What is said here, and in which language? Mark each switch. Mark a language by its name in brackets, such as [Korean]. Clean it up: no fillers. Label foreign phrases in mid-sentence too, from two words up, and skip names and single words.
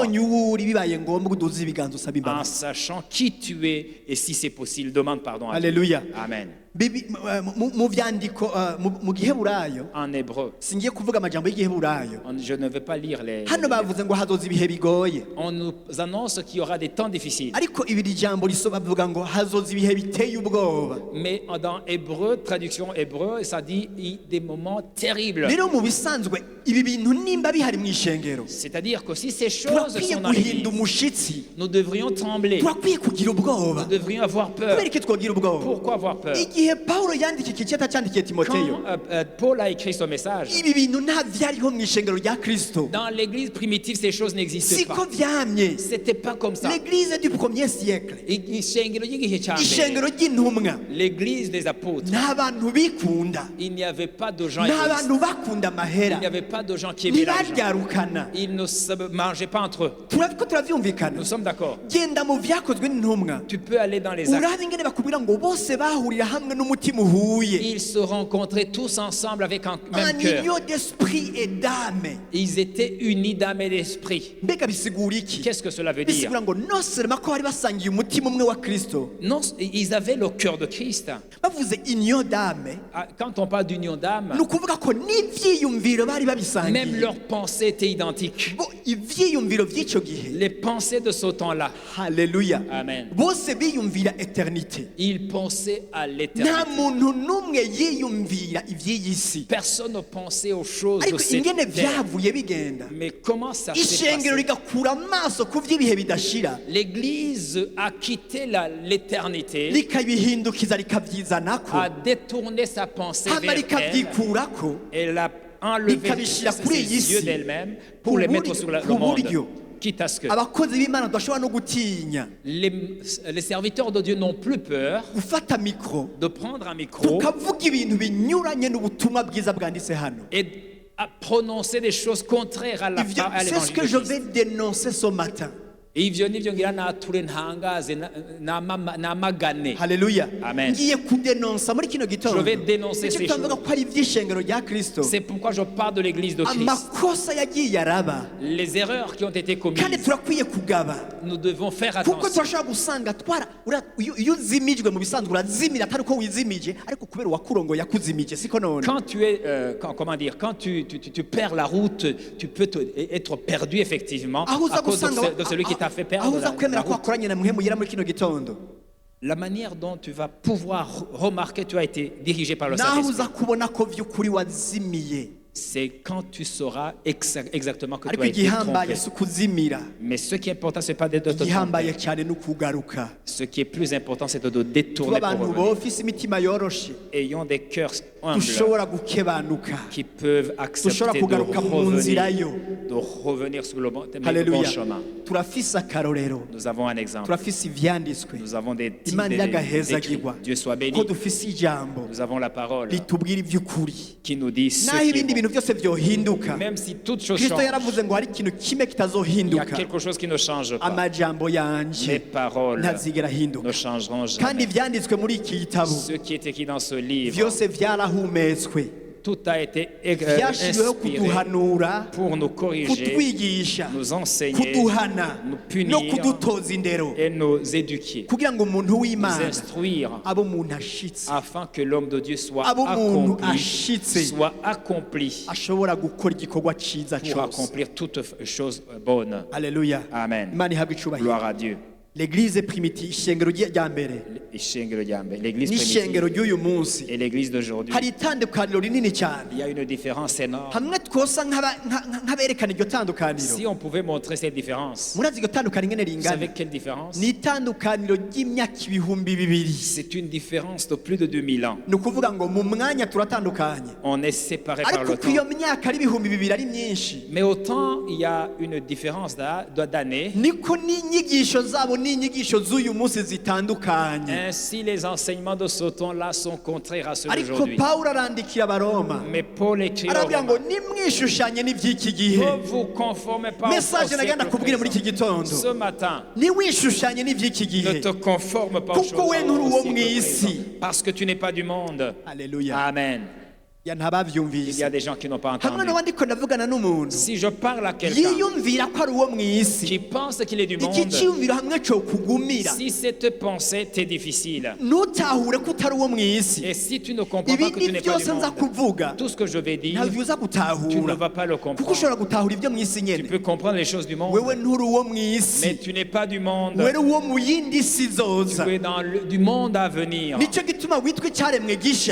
[Rundi] ubonye uwo uri bibaye ngombwa uduze ibiganza usaba [French] en [Rundi] imbabazi. [French] sachant qui tu es et si c'est possible, demande pardon à Dieu. [Rundi] Haleluya. Amen. Mu vyandiko mu giheburayo, [French] En hébreu, [Rundi] singiye kuvuga amajambo y'igiheburayo, [French] je ne vais pas lire les... [Rundi] hano bavuze ngo hazoza ibihe bigoye, [French] On nous annonce qu'il y aura des temps difficiles. [Rundi] ariko ibiri jambo bavuga ngo hazoza ibihe biteye ubwoba. [French] Mais dans hébreu, traduction hébreu, ça dit des moments terribles. [Rundi] Rero mu bisanzwe ibi bintu nimba bihari mu ishengero, [French] C'est-à-dire que si ces choses [Rundi] turakwiye [French] sont dans l'église, [Rundi] guhinda umushitsi, [French] nous devrions trembler, [Rundi] turakwiye kugira ubwoba. [French] nous devrions avoir peur. [Rundi] Kubera iki twogira ubwoba? [French] Pourquoi avoir peur? [Rundi] Igihe Pawulo yandika iki cyeta cyandikiye Timoteyo, [French] Quand Paul a écrit ce message, [Rundi] ibi bintu nta vyariho mu ishengero rya Kristo, [French] dans l'église primitive, ces choses n'existaient [Rundi] siko [French] pas. [Rundi] vyamye. [French] C'était pas comme ça. L'église du 1er siècle, [Rundi] Ishengero ry'igihe cya mbere, ishengero ry'intumwa, [French] l'église des apôtres, [Rundi] nta bantu bikunda, [French] il n'y avait pas de gens [Rundi] nta [French] égoïstes. [Rundi] bantu bakunda [French] Il [Rundi] amahera, [French] n'y avait pas de gens qui aimaient l'argent. [Rundi] ntibaryarukana. [French] Ils ne se mangeaient pas entre eux. [Rundi] Turabiko turavyumvikana. [French] Nous sommes d'accord. [Rundi] Genda mu vyakozwe n'intumwa, [French] Tu peux aller dans les actes. [Rundi] urabe ingene bakubwira ngo bose bahurira hamwe n'umutima uhuye, [French] Ils se rencontraient tous ensemble avec un en même cœur. union d'esprit et d'âme. Ils étaient unis d'âme et d'esprit. [Rundi] Mbega bisigura iki? [French] Qu'est-ce que cela veut dire? [Rundi] Bisigura ngo [French] non seulement [Rundi] ko bari basangiye umutima umwe wa Kristo, [French] Non, ils avaient le cœur de Christ. [Rundi] bavuze [French] union d'âme, Quand on parle d'union d'âme, [Rundi] ni ukuvuga ko n'ivyiyumviro bari [French] même [Rundi] babisangiye. [French] leurs pensées étaient identiques. [Rundi] Bo ivyiyumviro vy'ico gihe, [French] Les pensées de ce temps-là, [Rundi] haleluya, Amen. bose biyumvira eternité. [French] ils pensaient à [Rundi] Nta [French] l'éternité. [Rundi] muntu n'umwe yiyumvira ivy'iyi si. [French] Personne ne pensait aux choses de [Rundi] Ariko [French] cette [Rundi] ingene [French] terre. [Rundi] vyavuye bigenda, [French] Mais comment ça s'est [Rundi] ishengero [French] passé? [Rundi] rigakura amaso ku vy'ibihe bidashira, [French] L'Église a quitté l'éternité, [Rundi] rikabihindukiza rikavyizanako, [French] a détourné sa pensée [Rundi] hama [French] vers elle, [Rundi] rikavyikurako, [French] et l'a enlevé [Rundi] rikabishira [French] ses [Rundi] kuri iyi [French] yeux [Rundi] si, [French] d'elle-même pour les mettre sur le [Rundi] ku [French] monde. [Rundi] buryo [French] Quitte à ce que [Rundi] abakozi b'Imana badashobora no gutinya [French] les serviteurs de Dieu n'ont plus peur [Rundi] gufata mikro [French] de prendre un micro [Rundi] tukavuga ibintu binyuranye n'ubutumwa bwiza bwanditse hano. [French] et à prononcer des choses contraires à [Rundi] Ivyo, [French] à c'est ce l'évangile que de je Christ. vais dénoncer ce matin. [Rundi] ivyo nivyo ngira nature ntangaze namagane. Haleluya. Amen. Ngiye kudenonsa muri kino gitondo. [French] Je vais dénoncer ces [Rundi] Tuvuga [French] choses. [Rundi] ko ari ivy'ishengero rya Kristo. [French] C'est pourquoi je parle de l'église de Christ. [Rundi] Amakosa yagiye araba. [French] Les erreurs qui ont été [Rundi] Kandi [French] commises, [Rundi] turakwiye kugaba. [French] nous devons faire [Rundi] Kuko [French] attention. [Rundi] turashobora gusanga iyo uzimijwe mu bisanzwe urazimira atari uko wizimije ariko kubera uwakurongoye yakuzimije siko none. [French] Quand tu es, quand tu perds la route, tu peux être perdu effectivement [Rundi] Aho uza [French] à cause [Rundi] gusanga [French] de celui qui t'a fait [Rundi] aho [French] perdre [Rundi] uza [French] la [Rundi] kwemera ko [French] route. [Rundi] wakoranye na muhemu yera muri kino gitondo. [French] La manière dont tu vas pouvoir remarquer que tu as été dirigé par le [Rundi] Naho [French] Saint-Esprit, [Rundi] uza kubona ko vy'ukuri wazimiye. [French] c'est quand tu sauras exactement que tu [Rundi] Ariko [French] as été [Rundi] igihambaye [French] trompé. [Rundi] si ukuzimira. [French] Mais ce qui est important, c'est pas de te [Rundi] Igihambaye [French] tromper. [Rundi] cyane n'ukugaruka. [French] Ce qui est plus important, c'est de te [Rundi] Tuba [French] détourner pour [Rundi] abantu [French] revenir. [Rundi] bofise imitima yoroshe. [French] Ayons des cœurs humbles [Rundi] Tushobora gukebanuka. [French] qui peuvent [Rundi] Dushobora [French] accepter [Rundi] kugaruka mu nzira yo. [French] de revenir sur le bon [Rundi] Haleluya. [French] chemin. [Rundi] Turafise akarorero. [French] Nous avons un exemple. [Rundi] Turafise ivyanditswe. [French] Nous avons des [Rundi] Imana [French] écrits. [Rundi] iragahezagirwa. [French] Dieu soit béni. [Rundi] Ko dufise ijambo [French] Nous avons la parole [Rundi] ritubwira ivy'ukuri. [French] qui nous dit ce [Rundi] Naho [French] qui est [Rundi] ibindi [French] bon. [Rundi] bintu byose vyohinduka. [French] Même si toutes choses [Rundi] Kristo [French] changent, [Rundi] yaravuze ngo hari ikintu kimwe [French] il y a [Rundi] kitazohinduka. [French] quelque chose qui ne change pas. [Rundi] Amajambo [French] Mes [Rundi] yanje [French] paroles [Rundi] ntazigera ahinduka. [French] ne changeront [Rundi] Kandi [French] jamais. [Rundi] ivyanditswe muri iki gitabo [French] Ce qui est écrit dans ce livre, [Rundi] vyose vyarahumetswe. [French] tout a été [Rundi] Vyashiriweho [French] inspiré [Rundi] kuduhanura, [French] pour nous corriger, [Rundi] kutwigisha, [French] nous enseigner, [Rundi] kuduhana [French] nous [Rundi] no [French] punir [Rundi] kudutoza indero [French] et nous éduquer, [Rundi] kugira ngo umuntu [French] nous [Rundi] w'Imana [French] instruire, [Rundi] abo umuntu ashitse [French] afin que l'homme de Dieu soit [Rundi] abo umuntu [French] accompli, [Rundi] ashitse [French] soit accompli [Rundi] ashobora gukora igikorwa ciza [French] pour [Rundi] cyose. [French] accomplir toutes choses bonnes. [Rundi] Haleluya. Amen. Imana ihabwe icubahiro. [French] Gloire à Dieu. L'église primitive, [Rundi] ishengero rya mbere Ishengero rya mbere, l'église n'ishengero [French] primitive [Rundi] ry'uyu munsi [French] et l'église d'aujourd'hui, [Rundi] hari itandukaniro rinini cyane. [French] il y a une différence énorme. [Rundi] Hamwe twosa nk'aberekana iryo tandukaniro. [French] Si on pouvait montrer cette différence, [Rundi] Murazi iryo tandukaniro ingene [French] vous [Rundi] ringana? [French] savez quelle différence? [Rundi] Ni itandukaniro ry'imyaka ibihumbi bibiri. [French] C'est une différence de plus de 2000 ans. [Rundi] Ni ukuvuga ngo mu mwanya turatandukanye, [French] On est séparés par [Rundi] ariko [French] le [Rundi] ko iyo [French] temps. [Rundi] myaka ari ibihumbi bibiri ari myinshi, [French] Mais autant il y a une différence d'années, [Rundi] niko n'inyigisho zabo n'inyigisho z'uyu munsi zitandukanye. [French] ainsi les enseignements de ce temps-là sont contraires à ceux [Rundi] Ariko [French] d'aujourd'hui. [Rundi] Pawulo arandikira Abaroma [French] Mais Paul écrit aux [Rundi] arabwira ngo [French] Romains, [Rundi] nimwishushanye n'ivy'iki gihe. [French] ne vous conformez pas au [Rundi] Message nagenda [French] siècle [Rundi] kubwira muri iki [French] présent. [Rundi] gitondo, [French] Ce matin, [Rundi] niwishushanye n'ivy'iki [French] ne [Rundi] gihe. [French] te conforme pas aux [Rundi] Kuko [French] choses [Rundi] we nturi uwo [French] au siècle [Rundi] mw'isi. [French] présent. Parce que tu n'es pas du monde. [Rundi] Haleluya. Amen. Ya [French] Il y [Rundi] ntabavyumvise. [French] a des gens qui n'ont pas [Rundi] Hamwe [French] entendu. [Rundi] n'abandi ko ndavugana n'umuntu [French] Si je parle à quelqu'un [Rundi] yiyumvira ko ari uwo mw'isi, [French] qui pense qu'il est du [Rundi] iki [French] monde, [Rundi] cyiyumviro hamwe cyo kugumira, [French] si cette pensée t'est difficile, [Rundi] nutahure ko utari uwo mw'isi, [French] et si tu ne comprends pas que tu [Rundi] ibindi [French] n'es pas du [Rundi] byose nza [French] monde, [Rundi] kuvuga [French] tout ce que je vais dire, [Rundi] ntabyo uza [French] tu ne [Rundi] gutahura, [French] vas pas le [Rundi] kuko [French] comprendre. [Rundi] ushobora gutahura ibyo mw'isi [French] Tu [Rundi] nyene. [French] peux comprendre les choses du monde, [Rundi] Wewe nturi uwo [French] mais [Rundi] mw'isi, [French] tu n'es pas du monde. [Rundi] wewe uwo mu yindi si zoza. [French] Tu es du monde à venir. [Rundi] Nicyo gituma witwa icyaremwe gisha,